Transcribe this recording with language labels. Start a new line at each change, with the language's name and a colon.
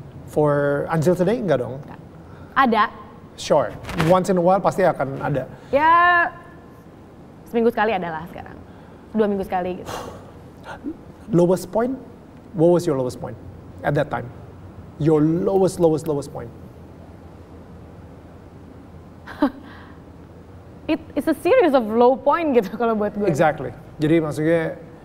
English: For until today
Indonesian: enggak dong? Ada.
English: Sure, once in a while
Indonesian: pasti akan ada. Ya, seminggu sekali adalah sekarang. 2 minggu sekali gitu.
English: Lowest point? What was your lowest point at that time? Your lowest point? It's a series of low point
Indonesian: gitu kalau buat gue.
English: Exactly.
Indonesian: Jadi maksudnya